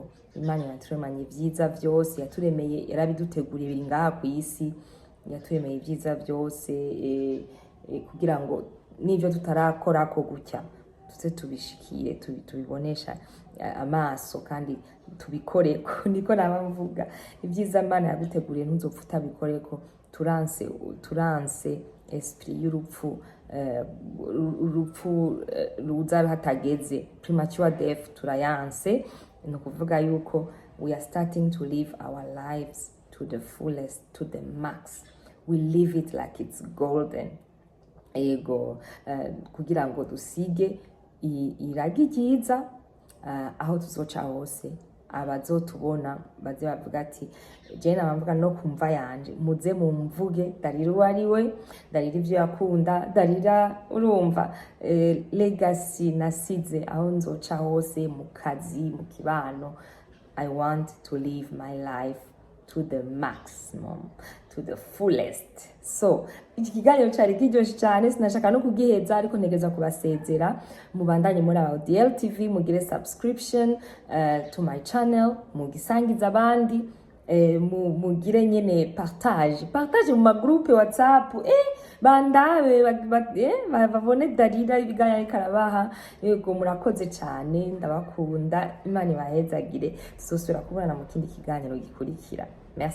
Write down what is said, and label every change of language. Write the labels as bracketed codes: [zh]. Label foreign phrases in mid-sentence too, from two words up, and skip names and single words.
[rn] Imana yaturemanye ibyiza byose, yaturemeye, yarabiduteguriye biri ngaha ku isi, yaturemeye ibyiza byose kugira ngo n'ivyo tutarakora ko gutya tuze tubishikire, tubibonesha amaso kandi tubikoreko. Niko nabamvuga ibyiza Imana yaguteguriye ntuzopfa utabikoreko. Turanse esprit y'urupfu, urupfu ruza hatageze, [en] premature death [rn] turayanse. Ni ukuvuga yuko [en] we are starting to live our lives to the fullest, to the max. We live it like it's golden. [rn] Ego kugira ngo dusige iragi ryiza aho tuzoca hose. Abazotubona baze bavuga ati je namvuga no kumva yanje, muze mumvuge Dalila uwo ari we, Dalila ivyo yakunda, Dalila urumva legacy nasize aho nzoca hose, mu kazi, mu kibano. [en] I want to live my life to the maximum, to the fullest. [rn] So iki kiganiro cari kiryoshe cyane, sinashaka no kugiheza, ariko ntegeza kubasezera. Mubandanye muri DL TV, mugire [en] subscription to my channel, [rn] mugisangiza abandi, mugire nyene partage mu magroupe WhatsApp, bandabe babone Dalila ibigaya karabaha. Yego murakoze cyane, ndabakunda, Imana ibahezagire. Tuzosubira kubonana mu kindi kiganiro gikurikira.